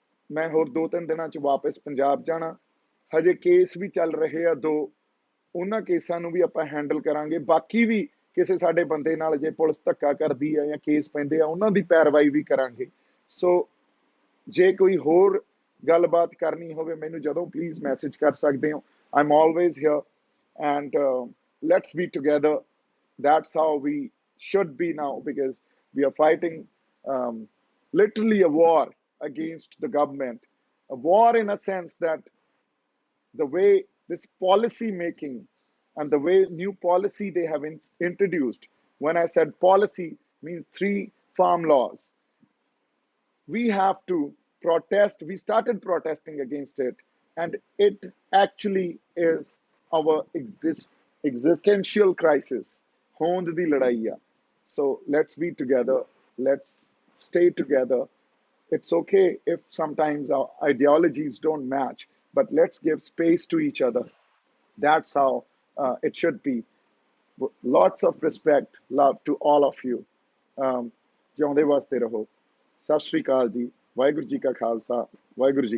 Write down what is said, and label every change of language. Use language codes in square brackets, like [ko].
[pa] ਮੈਂ ਹੋਰ 2-3 ਦਿਨਾਂ 'ਚ ਵਾਪਸ ਪੰਜਾਬ ਜਾਣਾ। ਹਜੇ ਕੇਸ ਵੀ ਚੱਲ ਰਹੇ ਆ 2, ਉਹਨਾਂ ਕੇਸਾਂ ਨੂੰ ਵੀ ਆਪਾਂ ਹੈਂਡਲ ਕਰਾਂਗੇ। ਬਾਕੀ ਵੀ ਕਿਸੇ ਸਾਡੇ ਬੰਦੇ ਨਾਲ ਜੇ ਪੁਲਿਸ ਧੱਕਾ ਕਰਦੀ ਆ ਜਾਂ ਕੇਸ ਪੈਂਦੇ ਆ, ਉਹਨਾਂ ਦੀ ਪੈਰਵਾਈ ਵੀ ਕਰਾਂਗੇ। ਸੋ ਜੇ ਕੋਈ ਹੋਰ ਗੱਲਬਾਤ ਕਰਨੀ ਹੋਵੇ ਮੈਨੂੰ ਜਦੋਂ ਪਲੀਜ਼ ਮੈਸੇਜ ਕਰ ਸਕਦੇ ਹੋ। [en] I'm always here and let's be together. That's how we should be now, because we are fighting literally a war against the government. A war in a sense that the way this policy making and the way new policy they have introduced. When I said policy, means 3 farm laws. We have to protest. We started protesting against it, and it actually is our existential crisis. [pa] ਹੋਂਦ ਦੀ ਲੜਾਈ ਆ। [en] So let's be together. Let's stay together. It's okay if sometimes our ideologies don't match, but let's give space to each other. That's how it should be. Lots of respect, love to all of you. [pa] ਜਿਉਂਦੇ ਵਾਸਤੇ ਰਹੋ। ਸਤਿ ਸ਼੍ਰੀ ਅਕਾਲ ਜੀ। ਵਾਹਿਗੁਰੂ ਜੀ ਕਾ ਖਾਲਸਾ, ਵਾਹਿਗੁਰੂ ਜੀ ਕੀ